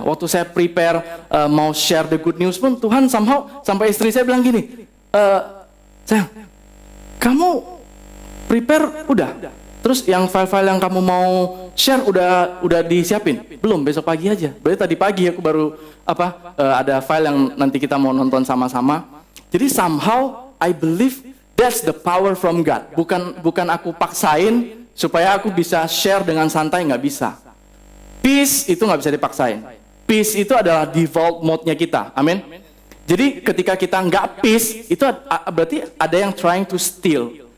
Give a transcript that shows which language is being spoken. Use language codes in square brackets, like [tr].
[id] Waktu saya prepare mau [en] share the good news [id] pun, Tuhan somehow sampai istri saya bilang gini, sayang, kamu prepare udah, terus yang file-file yang kamu mau share udah disiapin? Belum, besok pagi aja. Berarti tadi pagi aku baru ada file yang nanti kita mau nonton sama-sama. [en] Jadi somehow I believe that's the power from God. [id] Bukan aku paksain supaya aku bisa share dengan santai, nggak bisa. Peace itu nggak bisa dipaksain. Peace itu adalah default mode-nya kita. Amin. Jadi ketika kita nggak peace, itu berarti ada yang [en] trying to steal.